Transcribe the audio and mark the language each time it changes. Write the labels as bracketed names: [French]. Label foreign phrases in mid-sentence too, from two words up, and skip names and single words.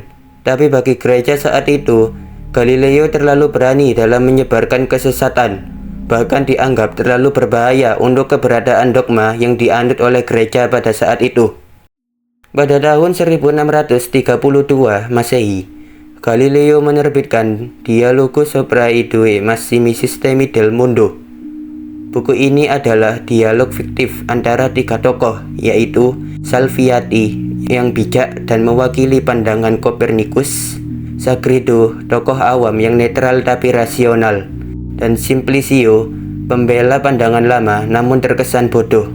[Indonesian] Tapi bagi gereja saat itu, Galileo terlalu berani dalam menyebarkan kesesatan, bahkan dianggap terlalu berbahaya untuk keberadaan dogma yang dianut oleh gereja pada saat itu. Pada tahun 1632 Masehi, Galileo menerbitkan Dialogo sopra i due massimi sistemi del mondo, Buku ini adalah dialog fiktif antara tiga tokoh, yaitu Salviati yang bijak dan mewakili pandangan Kopernikus, Sagredo, tokoh awam yang netral tapi rasional, dan Simplicio, pembela pandangan lama namun terkesan bodoh.